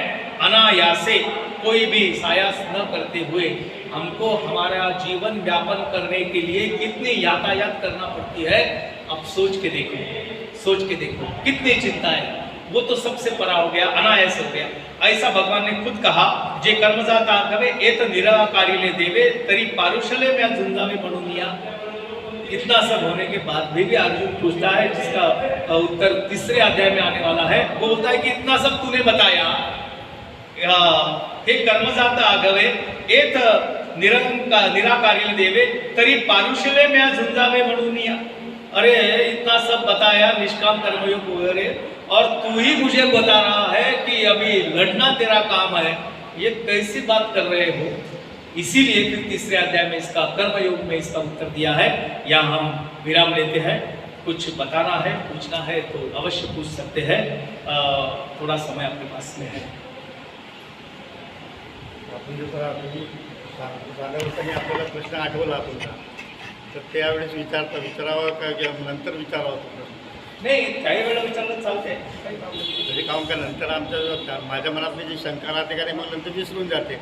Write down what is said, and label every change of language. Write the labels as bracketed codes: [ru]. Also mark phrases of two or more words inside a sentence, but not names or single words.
[hi] अनायासे, कोई भी सायास न करते हुए. हमको हमारा जीवन व्यापन करने के लिए कितनी यातायात करना पड़ती है, अब सोच के देखो, सोच के देखो कितनी चिंता है. वो तो सबसे परा हो गया, अनायास हो गया. ऐसा भगवान ने खुद कहा. [mr] जे कर्म जाता कवे एत निराकारीले देवे तरी पारुषले में झुंझावे म्हणून या. [hi] इतना सब होने के बाद भी अर्जुन पूछता है, जिसका उत्तर तीसरे अध्याय में आने वाला है. वो बोलता है कि इतना सब तूने बताया, [mr] हे कर्मजात आगवे एत निराकारीले देवे तरी पारुषले में झुंझावे म्हणून या. [hi] अरे इतना सब बताया, निष्काम कर्मयोग वगैरह, और तू ही मुझे बता रहा है कि अभी लड़ना तेरा काम है. ये कैसी बात कर रहे हो. इसीलिए फिर तीसरे अध्याय में इसका कर्मयोग में इसका उत्तर दिया है. यहाँ हम विराम लेते हैं. कुछ बताना है, पूछना है तो अवश्य पूछ सकते हैं. थोड़ा समय आपके पास में है. [mr] आपण जसं साधारणपणे आपल्याला प्रश्न आठवला तुमचा, तर त्यावेळेस विचारावं का नंतर विचारावं तो प्रश्न? नाही, काही वेळा विचारलं चालते, काही प्रॉब्लेम नाही. म्हणजे काहून का नंतर आमच्या माझ्या मनातली जी शंका राहते का नाही, मग नंतर विसरून जाते.